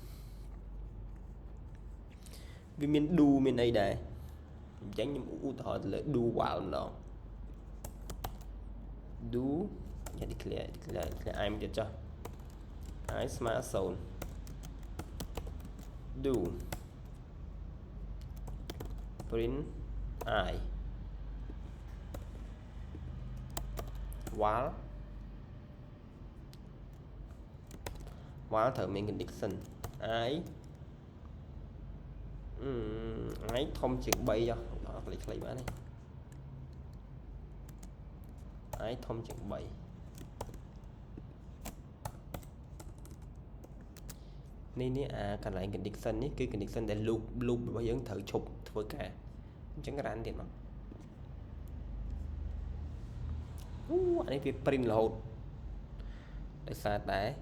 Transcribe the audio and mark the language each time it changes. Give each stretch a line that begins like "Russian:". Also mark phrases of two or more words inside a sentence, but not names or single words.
Khmer: វាមាន do មានអីដែរអញ្ចឹងខ្ញុំឧទាហរណ៍ទៅលើ
English: do while
Khmer: ម្ដង do ញ៉ាំ
English: declare i
Khmer: មកទៀតចុះ i ស្មើ0
English: do print i while
Khmer: ត្រូវមាន
English: condition i
Khmer: ធំជាង3ចុះដល់ខ្លីបានទេ i ធំជាង3នេះអាកន្លែង condition នេះគឺ condition ដែល loop របស់យើងត្រូវឈប់ធ្វើការអញ្ចឹងរ៉ានទៀតមកអានេះវា print រហូតដោយសារតែ